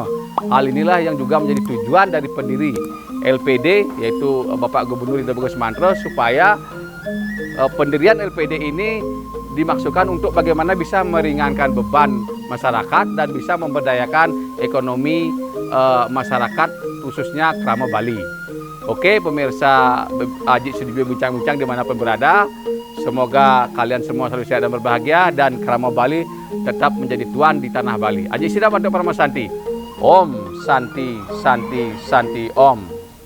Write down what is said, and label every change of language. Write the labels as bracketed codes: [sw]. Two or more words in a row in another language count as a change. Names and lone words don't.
[id] Hal inilah yang juga menjadi tujuan dari pendiri LPD, yaitu Bapak Gubernur Ida Bagus Mantro, supaya pendirian LPD ini dimaksudkan untuk bagaimana bisa meringankan beban masyarakat dan bisa memberdayakan ekonomi masyarakat, khususnya Kramo Bali. Oke, pemirsa Aji Sudibyo bincang-bincang dimanapun berada, Semoga kalian semua selalu sehat dan berbahagia dan Kerama Bali tetap menjadi tuan di tanah Bali. Aji Sidam Bantu Parama Santi. [sa] Om Santi Santi Santi Om.